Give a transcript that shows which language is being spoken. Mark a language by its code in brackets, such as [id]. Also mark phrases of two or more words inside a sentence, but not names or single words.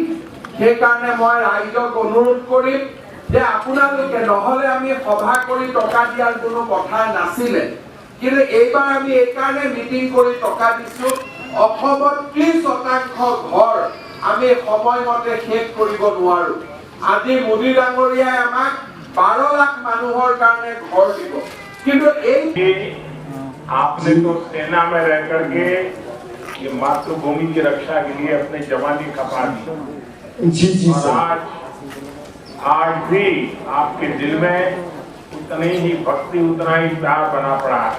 [as] সেইকাৰণে মই ৰাইজক অনুৰোধ কৰিম যে আপোনালোকে নহ'লে আমি সভা কৰি টকা দিয়াৰ কোনো কথা নাছিলে, কিন্তু এইবাৰ আমি এইকাৰণে মিটিং কৰি টকা দিছোঁ। অসমত 30% ঘৰ আমি সময়মতে শেষ কৰিব নোৱাৰো। আজি মোদী ডাঙৰীয়াই আমাক 12 লাখ মানুহৰ কাৰণে ঘৰ দিব, কিন্তু এই [hi] आपने तो सेना में रह करके ये मातृभूमि की रक्षा के लिए अपनी जवानी खपा दी। जी जी और आज भी आपके दिल में उतनी ही भक्ति, उतना ही प्यार बना पड़ा है।